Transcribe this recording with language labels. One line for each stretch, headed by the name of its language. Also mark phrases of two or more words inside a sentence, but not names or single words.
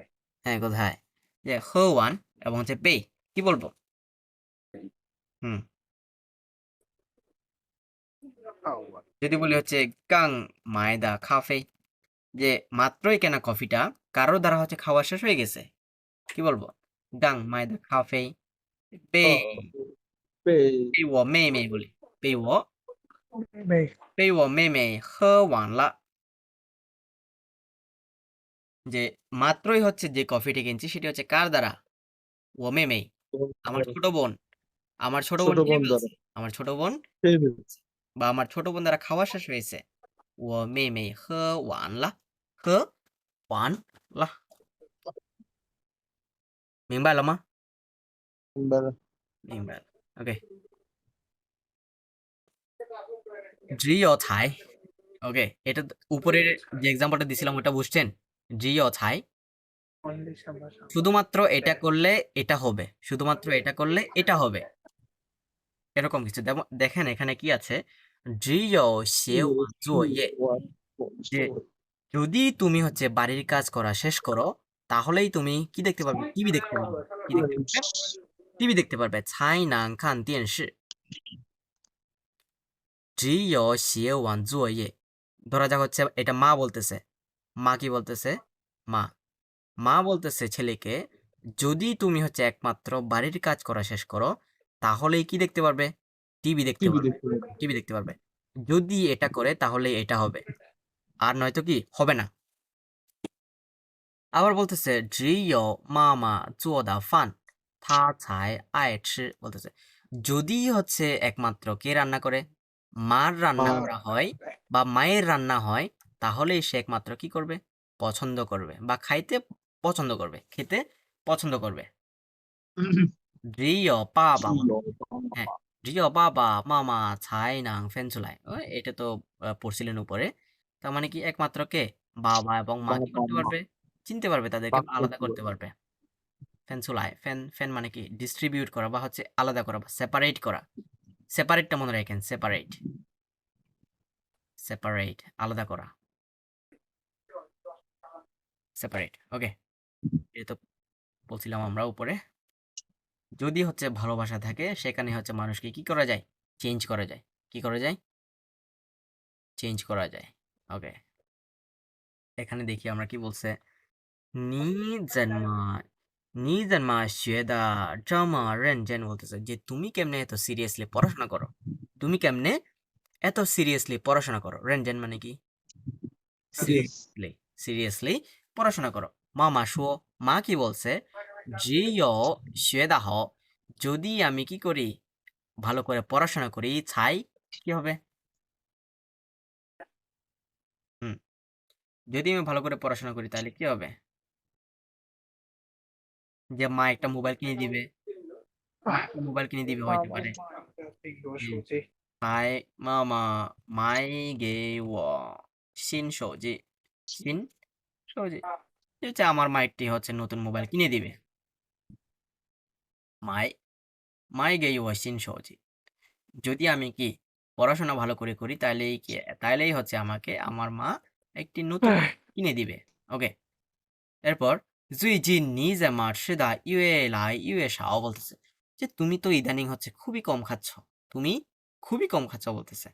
Bangla: হ্যাঁ কোথায়? যে ওয়ান এবং হচ্ছে পে, কি বলবো? হুম, যদি বলি হচ্ছে
Chinese: 刚买的咖啡,
Bangla: যে মাত্রই কেনা কফিটা কারোর দ্বারা হচ্ছে খাওয়া শেষ হয়ে গেছে। কি বলবো?
Chinese: 刚买的咖啡哦，被被被我妹妹বলি। 没被我妹妹喝完了。
Bangla: যে মাত্রই হচ্ছে যে কফিটি কিনছি সেটি হচ্ছে কার দ্বারা?
Chinese: 我妹妹.
Bangla: আমার ছোট বোন। আমার ছোট বোন ছোট খেয়ে বোন দ্বারা ফেলছে। আমার ছোট বোন খেয়ে ফেলছে। বা আমার ছোট বোন দ্বারা খাওয়া শেষ হয়েছে।
Chinese: 我妹妹 喝完了。喝完了。明白了吗？
Bangla: বা-
Chinese: 明白了。OK。只有才
Bangla: ওকে এটা উপরের যে এক্সাম্পলটা দিছিলাম ওটা বুঝছেন?
Chinese: 只有才 only সম্ভাষণ
Bangla: শুধুমাত্র এটা করলে এটা হবে। শুধুমাত্র এটা করলে এটা হবে। এরকম কিছু দেখেন এখানে কি আছে?
Chinese: 只有写完作业
Bangla: যে যদি তুমি হচ্ছে বাড়ির কাজ করা শেষ করো তাহলেই তুমি কি দেখতে পারবে? টিভি দেখতে পারবে। কি দেখতে পারবে? টিভি দেখতে পারবে।
Chinese: 才能看电视。只有写完作业
Bangla: ধরা যাক হচ্ছে এটা মা বলতেছে। মা কি বলতেছে? মা মা বলতেছে ছেলেকে যদি তুমি হচ্ছে একমাত্র বাড়ির কাজ করা শেষ করো তাহলেই কি দেখতে পারবে? টিভি দেখতে টিভি পারবে। দেখতে পাবে। টিভি দেখতে পারবে। যদি এটা করে তাহলে এটা হবে। আর নয়তো কি হবে না। আবার বলতেছে
Chinese: 只有妈妈做的饭她才爱吃
Bangla: বলতেছে যদি হচ্ছে একমাত্র কে রান্না করে? মার রান্না মা করা হয় বা মায়ের রান্না হয় তাহলেই সে একমাত্র কি করবে? পছন্দ করবে বা খাইতে পছন্দ করবে। খেতে পছন্দ করবে।
Chinese: 只有爸爸
Bangla: ছিল হ্যাঁ
Chinese: 只有爸爸妈妈才能分出来
Bangla: এটা তো পড়ছিলেন উপরে তার মানে কি একমাত্র কে বাবা এবং মা কি বাবা করতে মা পারবে চিনতে পারবে তাদেরকে বা আলাদা পার্থক্য করতে পারবে ফ্যান চুলায় ফ্যান ফ্যান মানে কি ডিস্ট্রিবিউট করা বা হচ্ছে আলাদা করা বা সেপারেট করা সেপারেটটা মনে রাখেন সেপারেট সেপারেট আলাদা করা সেপারেট ওকে এটা তো বলছিলাম আমরা উপরে যদি হচ্ছে ভালোবাসা থাকে সেখানে হচ্ছে মানুষকে কি করা যায় চেঞ্জ করা যায় কি করা যায় চেঞ্জ করা যায় ওকে এখানে দেখি আমরা কি বলছে
Chinese: 你怎么学的这么认真
Bangla: বলতেছে যে তুমি কেমনে এত সিরিয়াসলি পড়াশোনা করো তুমি কেমনে এত সিরিয়াসলি পড়াশোনা করো রেনজেন মানে কি সিরিয়াস সিরিয়াসলি সিরিয়াসলি পড়াশোনা করো মামা শুও মা কি বলছে
Chinese: 只有学得好
Bangla: যদি আমি কি করি ভালো করে পড়াশোনা করি ছাই কি হবে হুম যদি আমি ভালো করে পড়াশোনা করি তাহলে কি হবে যে মা একটা মোবাইল কিনে দিবে মা একটা মোবাইল কিনে দিবে হইতে পারে
Chinese: 这个
Bangla: হুম
Chinese: 手机妈妈买给我新手机新手机
Bangla: যে হচ্ছে আমার মা একটি হচ্ছে নতুন মোবাইল কিনে দিবে মাই মাই গে ও সিন সহজে যদি আমি কি পড়াশোনা ভালো করে করি তাহলেই কি তাহলেই হচ্ছে আমাকে আমার মা একটি নতুন কিনে দিবে ওকে এরপর জুই জি নিজ আমার সেদা ইউএ লাই ইউএ সাও বলতেছে যে তুমি তো ইদানিং হচ্ছে খুবই কম খাচ্ছ তুমি খুবই কম খাচ্ছ বলতেছে